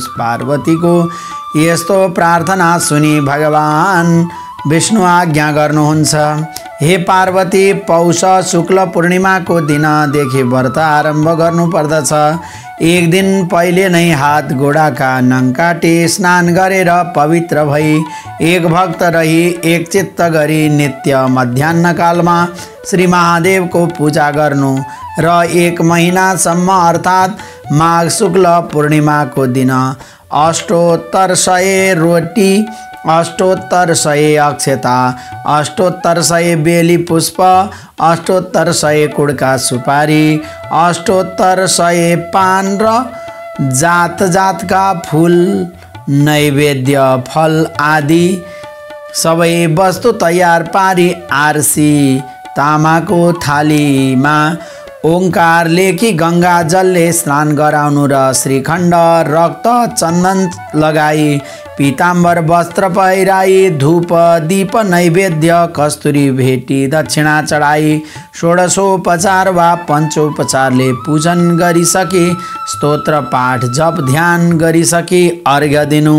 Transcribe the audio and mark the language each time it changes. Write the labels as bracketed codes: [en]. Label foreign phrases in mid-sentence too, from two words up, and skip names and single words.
[ne] पार्वतीको यस्तो प्रार्थना सुनि भगवान विष्णु आज्ञा गर्नुहुन्छ, हे पार्वती, पौष शुक्ल पूर्णिमाको दिनदेखि व्रत आरम्भ गर्नुपर्दछ। एक दिन पहिले नै हात गोडाका नङ काटी स्नान गरेर पवित्र भई एक भक्त रही एकचित्त गरी नित्य मध्याह्नकालमा श्री महादेवको पूजा गर्नु र 1 महिनासम्म अर्थात् माघ शुक्ल पूर्णिमाको दिन अष्टोत्तर 100 रोटी, अष्टोत्तर 100 अक्षता, अष्टोत्तर 100 बेली पुष्प, अष्टोत्तर 100 कुडका सुपारी, अष्टोत्तर 100 पान र जात जातका फूल नैवेद्य फल आदि सबै वस्तु तयार पारी आरसी तामाको थालीमा ओंकार लेखी गंगा जलले स्नान गराउनु र श्रीखण्ड रक्त चन्दन लगाई पीताम्बर वस्त्र पहिराई धूप दीप नैवेद्य कस्तुरी भेटी दक्षिणा चढाई षोडशोपचार वा पञ्चोपचारले पूजन गरिसके स्तोत्र पाठ जप ध्यान गरिसके अर्घ्य दिनु।